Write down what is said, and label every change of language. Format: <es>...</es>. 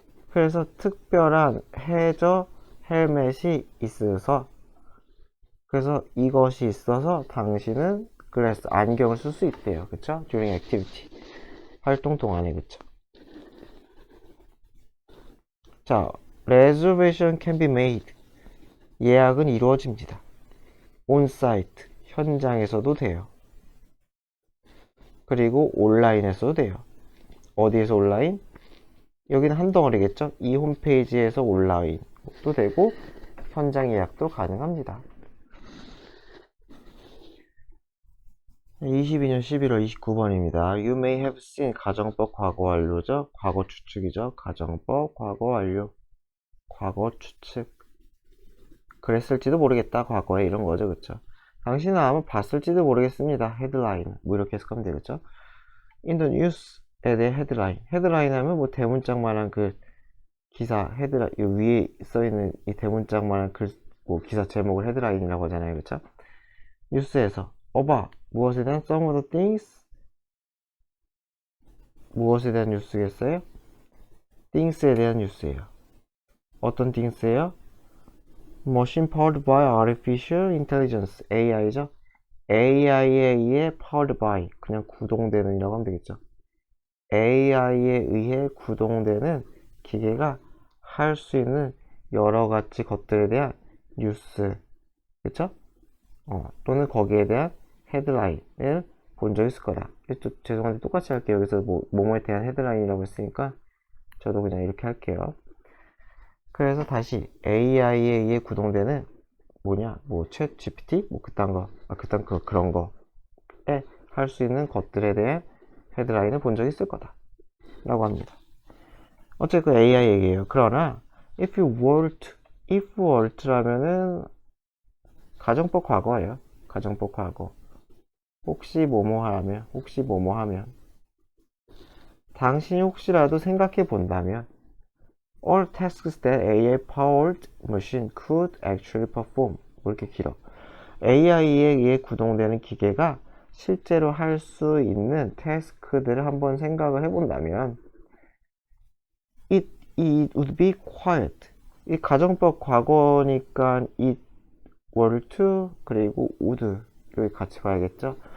<ko>그래서 특별한 해저 헬멧이 있어서, 그래서 이것이 있어서 당신은 글래스, 안경을 쓸 수 있대요. 그쵸?</ko> <en>during activity,</en> <ko>활동 동안에. 그쵸?</ko> <en>자, reservation can be made,</en> <ko>예약은 이루어집니다.</ko> <en>on site,</en> <ko>현장에서도 돼요. 그리고 온라인에서도 돼요. 어디에서 온라인? 여기는 한 덩어리겠죠? 이 홈페이지에서 온라인도 되고 현장 예약도 가능합니다. 22년 11월 29번입니다.</ko> <en>You may have seen,</en> <ko>가정법 과거 완료죠? 과거 추측이죠? 가정법 과거 완료. 과거 추측. 그랬을지도 모르겠다. 과거에 이런 거죠. 그쵸? 당신은 아마 봤을지도 모르겠습니다. 헤드라인. 뭐 이렇게 해석하면 되겠죠?</ko> <en>In the news</en> <ko>에 대해 헤드라인. 헤드라인 하면 뭐 대문짝만한 그 기사, 헤드라인, 위에 써있는 이 대문짝만한 글, 뭐 기사 제목을 헤드라인이라고 하잖아요. 그쵸? 뉴스에서. 무엇에 대한</ko> <en>some of the things</en> <ko>무엇에 대한 뉴스겠어요? things에 대한 뉴스예요. 어떤 things예요?</ko> <en>Machine powered by artificial intelligence, AI죠.</en> <ko>AI에 의해</ko> <en>powered by,</en> <ko>그냥 구동되는 이라고 하면 되겠죠. AI에 의해 구동되는 기계가 할 수 있는 여러 가지 것들에 대한 뉴스, 그쵸? 또는 거기에 대한 헤드라인을 본 적 있을 거다. 또 죄송한데 똑같이 할게요. 여기서 뭐뭐에 대한 헤드라인이라고 했으니까 저도 그냥 이렇게 할게요. 그래서 다시 AI에 의해 구동되는 뭐냐, 챗 GPT, 그런 거에 할 수 있는 것들에 대한 헤드라인을 본 적이 있을 거다 라고 합니다. 어쨌든 AI 얘기예요. 그러나</ko> <en>if were to</en> <ko>라면은 가정법 과거예요. 가정법 과거. 혹시 뭐뭐 하면 당신이 혹시라도 생각해 본다면</ko> <en>all tasks that AI powered machine could actually perform.</en> <ko>왜 이렇게 길어? AI에 의해 구동되는 기계가 실제로 할 수 있는 태스크들을 한번 생각을 해본다면</ko> <en>it would be quiet.</en> <ko>이 가정법 과거니까</ko> <en>it were to</en> <ko>그리고 would를 같이 봐야겠죠.</ko>